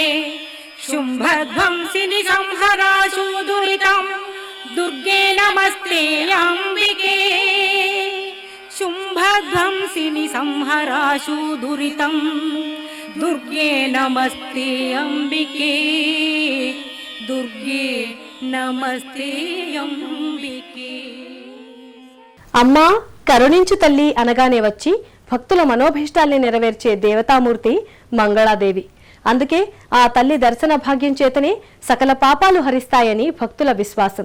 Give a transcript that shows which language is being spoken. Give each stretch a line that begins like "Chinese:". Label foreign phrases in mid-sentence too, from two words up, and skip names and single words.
Sanskrit: ಶುಂಭಧ್ವಂಸಿನಿ ಸಂಹರಾಶು ದುರಿತಂ ದುರ್ಗೆ ನಮಸ್ತೆ ಅಂಬಿಕೆ. ಶುಂಭಧ್ವಂಸಿನಿ ಸಂಹರಾಶು ದುರಿತಂ ದುರ್ಗೆ ನಮಸ್ತೆ ಅಂಬಿಕೆ. దుర్గే నమస్తే అంబికే.
Telugu: అమ్మా కరుణించు తల్లి అనగానే వచ్చి భక్తుల మనోభీష్టాల్ని నెరవేర్చే దేవతామూర్తి మంగళాదేవి. అందుకే ఆ తల్లి దర్శన భాగ్యం చేతనే సకల పాపాలు హరిస్తాయని భక్తుల విశ్వాసం.